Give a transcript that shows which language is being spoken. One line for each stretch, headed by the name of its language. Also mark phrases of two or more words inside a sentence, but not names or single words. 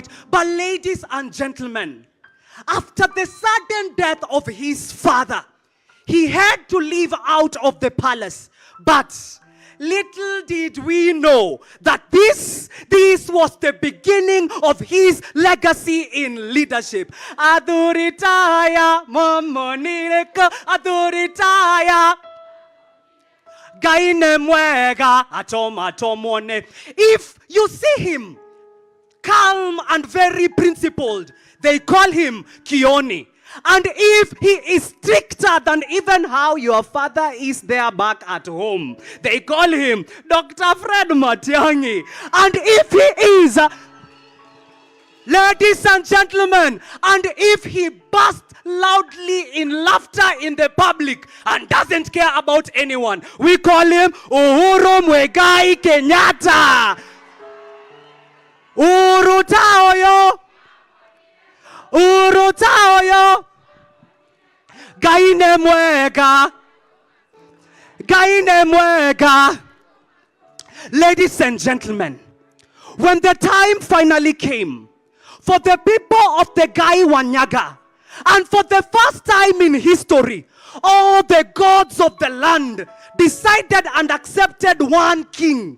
English: But ladies and gentlemen, after the sudden death of his father, he had to leave out of the palace. But little did we know that this was the beginning of his legacy in leadership. Aduritaya, momonireka, aduritaya. If you see him calm and very principled, they call him Kioni. And if he is stricter than even how your father is there back at home, they call him Dr. Fred Matiang'i. And if he is, ladies and gentlemen, and if he bursts loudly in laughter in the public and doesn't care about anyone, we call him Uhuru Muigai Kenyatta. Uhuru Taoyo. Uhuru Taoyo.
Kikuyu: Gaine Mwega. Gaine Mwega.
English: Ladies and gentlemen, when the time finally came for the people of the Gai Wanyaga, and for the first time in history, all the gods of the land decided and accepted one king.